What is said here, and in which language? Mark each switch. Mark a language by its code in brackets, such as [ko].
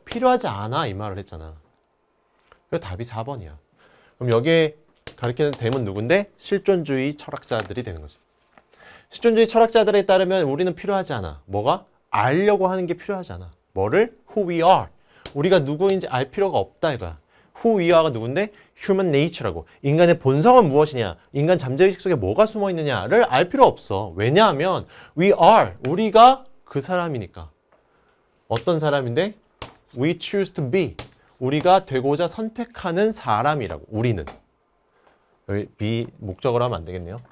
[ko] 필요하지 않아 이 말을 했잖아. 그래서 답이 4번이야. 그럼 여기에 가리키는 댐은 누군데? 실존주의 철학자들이 되는 거지. 실존주의 철학자들에 따르면 우리는 필요하지 않아. 뭐가? 알려고 하는 게 필요하지 않아. 뭐를? [en] Who we are. [ko] 우리가 누구인지 알 필요가 없다 이거야. [en] Who we are가 누군데? Human nature라고. [ko] 인간의 본성은 무엇이냐? 인간 잠재의식 속에 뭐가 숨어 있느냐를 알 필요 없어. 왜냐하면 [en] we are. [ko] 우리가 그 사람이니까. 어떤 사람인데? [en] We choose to be. [ko] 우리가 되고자 선택하는 사람이라고. 우리는. 여기 be 목적으로 하면 안 되겠네요.